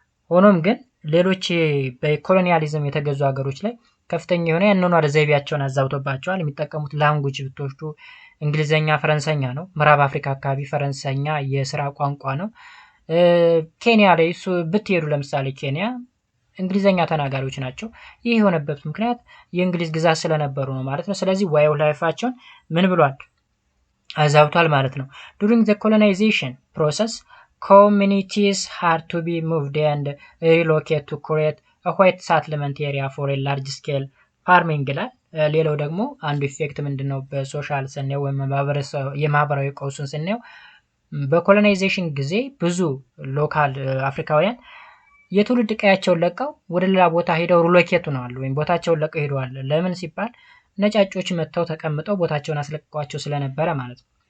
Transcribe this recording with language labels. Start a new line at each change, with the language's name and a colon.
Amharic: ሆኖም ግን ሌሎች በኮሎኒያሊዝም የተገዙ ሀገሮች ላይ ከፍተኛ የሆነ የአኗኗር ዘይቤያቸውን አዛብቶባቸዋል። የሚጠቀሙት ላንጉጅ ብትወስዱ እንግሊዘኛ፣ ፈረንሳይኛ ነው። ምዕራብ አፍሪካ አካባቢ ፈረንሳይኛ የስራ ቋንቋ ነው። ኬንያ ላይ እሱ ብትሄዱ ለምሳሌ ኬንያ እንግሊዘኛ ተናጋሪዎች ናቸው። ይህ የሆነበት ምክንያት የእንግሊዝ ግዛት ስለነበሩ ነው ማለት ነው። ስለዚህ ዋይ ኦፍ ላይፋቸውን ምን ብሏል? አዛብቷል ማለት ነው።
English: ዱሪንግ ዘ ኮሎናይዜሽን ፕሮሰስ communities had to be moved and relocated to create a white settlement area for a large scale farming
Amharic: ይላል። ሌላው ደግሞ አንዱ ኢፌክት ምንድነው? በሶሻል ስናየው ወይም የማህበራዊ ቀውሱን ስናየው በኮሎናይዜሽን ጊዜ ብዙ ሎካል አፍሪካውያን የትውልድ ቀያቸውን ለቀው ወደ ሌላ ቦታ ሄደው ሪሎኬት ሆነዋል ወይም ቦታቸውን ለቀው ሄደዋል። ለምን ሲባል ነጫጮች መጥተው ተቀምጠው ቦታቸውን አስለቅቋቸው ስለነበረ ማለት ነው።